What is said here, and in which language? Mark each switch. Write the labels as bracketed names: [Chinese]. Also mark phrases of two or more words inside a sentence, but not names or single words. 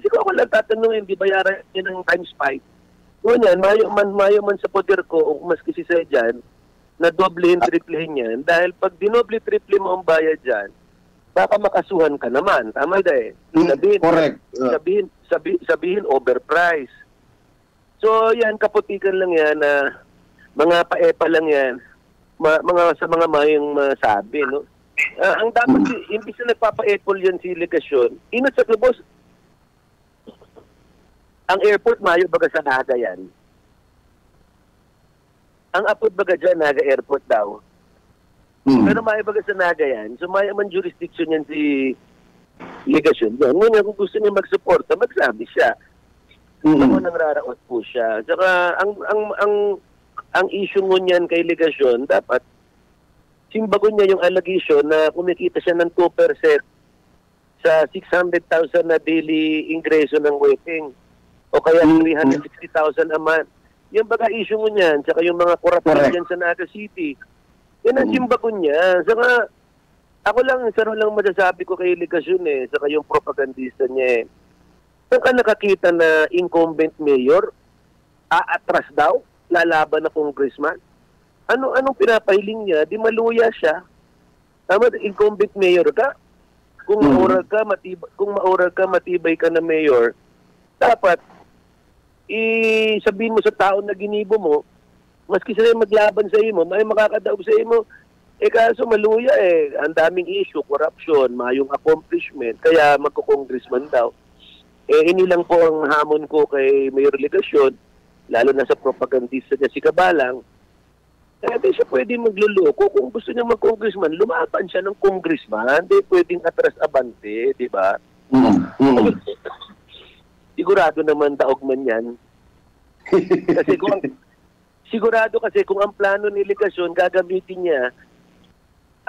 [Filipino] Kasi kung ako lang tatanungin, di bayaran niya ng times 5. [Bikol] Ngunyan, mayo man sa poder ko, o maski si Saya dyan, na doblehin, triplehin yan. [Filipino] Dahil pag dinoble, triple mo ang bayad dyan, baka makasuhan ka naman. Tama Correct. Sabihin overprice. So yan, kaputikan lang yan na mga paepa lang yan. [Bikol] Sa mga mayong masabi, no? Ang dapat, imbis na nagpapa-epol yan si Legasyon, inot sa klubos, ang airport mayo baga sa Naga yan. Ang apod baga dyan, Naga Airport daw. Pero mayo baga sa Naga yan. So mayo man jurisdiction yan si Legasyon. Ngunyan, kung gusto niya magsuporta, magsabi siya. Ako nang raraot po siya. Saka ang issue ngunyan kay Legasyon, dapat simbagon niya yung allegation na kumikita siya ng 2% sa 600,000 na daily ingreso ng waiting o kaya 360,000 [English] a month. [Bikol] Yung baga issue mo niyan, saka yung mga korupsyon dyan sa Naga City, yan ang simbagon niya. [Filipino] Saka ako lang, isa lang masasabi ko kay Legasyon saka yung propagandista niya Saan ka nakakita na [English] incumbent mayor [Filipino] aatras daw, lalaban na congressman? [Bikol] Anong pinapahiling niya? Di maluya siya. Tama, [English] incumbent mayor [Bikol] ka. Kung maoral ka, matibay ka na mayor, dapat sabihin mo sa tao na ginibo mo, maski sila maglaban sa imo, may makakadaog sa imo, kaso maluya ang daming issue, corruption, mayong accomplishment, kaya magko-congressman daw. Ini lang po ang hamon ko kay Mayor Legasyon, lalo na sa propagandista niya si Cabalang. [Filipino] Di siya pwede magluloko. Kung gusto niya mag-congressman, lumaban siya ng congressman. Di pwedeng atras abante, di ba? Sigurado naman daog man yan. Sigurado kasi kung ang plano ni Legasyon, gagamitin niya